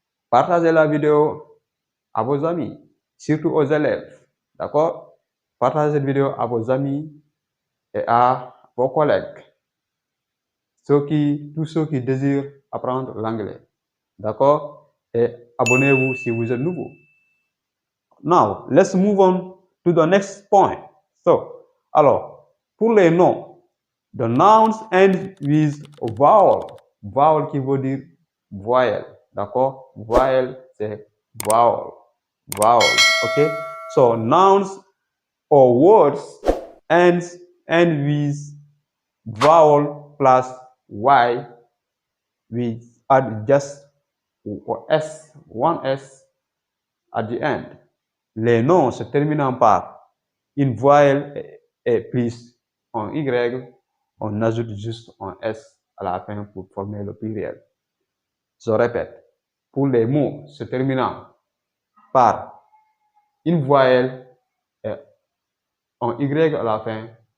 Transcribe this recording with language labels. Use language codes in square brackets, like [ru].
[fr] Partagez la vidéo à vos amis, surtout aux élèves. D'accord? Partagez cette vidéo à vos amis et à vos collègues. Tous ceux qui désirent apprendre l'anglais. D'accord? Et abonnez-vous si vous êtes nouveau. [en] Now, let's move on to the next point. [fr] So, alors, pour les noms, [en] the nouns end with a vowel. [fr] Vowel qui veut dire voyelle. D'accord? Voyelle, c'est vowel. Vowel. OK? [en] So, nouns or words end with vowel plus Y with just one S at the end. [fr] Les noms se terminant par une voyelle et plus un Y, on ajoute juste un S à la fin pour former le pluriel. Je répète, pour les mots se terminant par une voyelle et un Y à la fin,